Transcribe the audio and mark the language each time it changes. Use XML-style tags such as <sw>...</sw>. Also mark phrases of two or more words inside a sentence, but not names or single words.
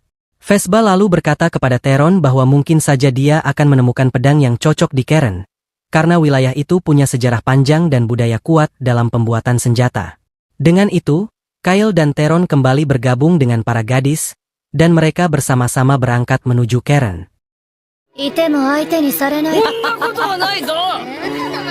<id>Vespa lalu berkata kepada Teron bahwa mungkin saja dia akan menemukan pedang yang cocok di Karen, karena wilayah itu punya sejarah panjang dan budaya kuat dalam pembuatan senjata. Dengan itu, Kyle dan Teron kembali bergabung dengan para gadis, dan mereka bersama-sama berangkat menuju Karen.</id> <ja>いても相手にされない。そんなことはないぞ。</ja>